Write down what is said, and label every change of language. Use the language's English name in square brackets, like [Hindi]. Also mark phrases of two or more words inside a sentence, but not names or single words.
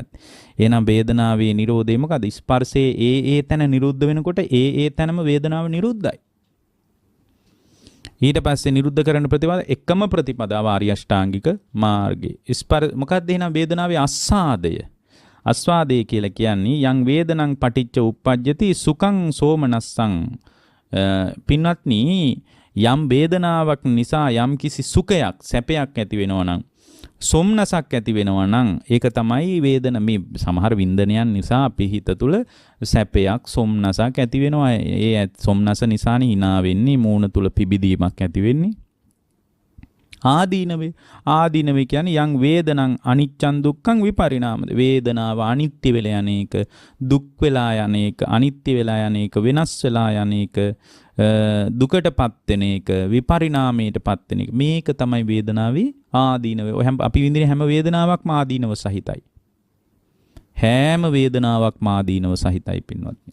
[Sinhala] එහෙනම් වේදනාවේ නිරෝධය මොකද? ස්පර්ශයේ ඒ තැන නිරුද්ධ වෙනකොට ඒ තැනම වේදනාව නිරුද්ධයි. ඊට පස්සේ නිරුද්ධ කරන ප්‍රතිපදාව එකම ප්‍රතිපදාව ආර්ය අෂ්ටාංගික මාර්ගය. මොකක්ද එහෙනම් වේදනාවේ අස්සාදය? ආස්වාදේ කියලා කියන්නේ [Pali] යං වේදනං පටිච්ච උප්පජ්ජති සුඛං සෝමනස්සං. [Sinhala] පින්වත්නි යම් වේදනාවක් නිසා යම් කිසි සුඛයක් සැපයක් ඇති වෙනවා නම් සොම්නසක් ඇති වෙනවා නම් ඒක තමයි වේදන. මේ සමහර වින්දනයන් නිසා අපි හිත තුළ සැපයක් සොම්නසක් ඇති වෙනවා. ඒ සොම්නස නිසානේ hina වෙන්නේ, මූණ තුළ පිබිදීමක් ඇති වෙන්නේ. ආදීනවේ කියන්නේ [Pali] යං වේදනං අනිච්චං දුක්ඛං විපරිණාමද. [Sinhala] වේදනාව අනිත්‍ය වෙලා යන එක, දුක් වෙලා යන එක, අනිත්‍ය වෙලා යන එක, වෙනස් වෙලා යන එක, දුකටපත් වෙන එක, විපරිණාමයටපත් වෙන එක. මේක තමයි වේදනාවේ ආදීනවේ. ඔය අපි විඳින හැම වේදනාවක්ම ආදීනව සහිතයි. හැම වේදනාවක්ම ආදීනව සහිතයි පින්වත්නි.